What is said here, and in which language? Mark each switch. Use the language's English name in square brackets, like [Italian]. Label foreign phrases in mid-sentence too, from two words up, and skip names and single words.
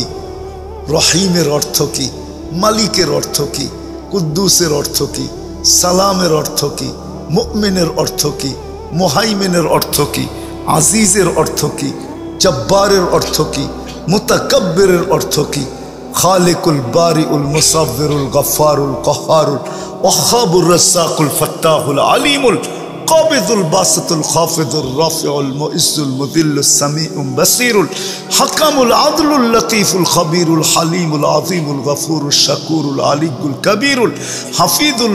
[Bangla] রহিমের অর্থ কি? মালিকের অর্থ কি? কুদ্দুসের অর্থ কি? সালামের অর্থ কি? মুমিনের অর্থ কি? মুহাইমিনের অর্থ কি? আজিজের অর্থ কি? জব্বারের অর্থ কি? মুতাকাব্বিরের অর্থ কি? [Arabic] الخالق البارئ المصور الغفار القهار الوهاب الرزاق الفتاح العليم القابض الباسط الخافض الرافع المعز المذل السميع البصير الحكم العدل اللطيف الخبير الحليم العظيم الغفور الشكور العلي الكبير الحفيظ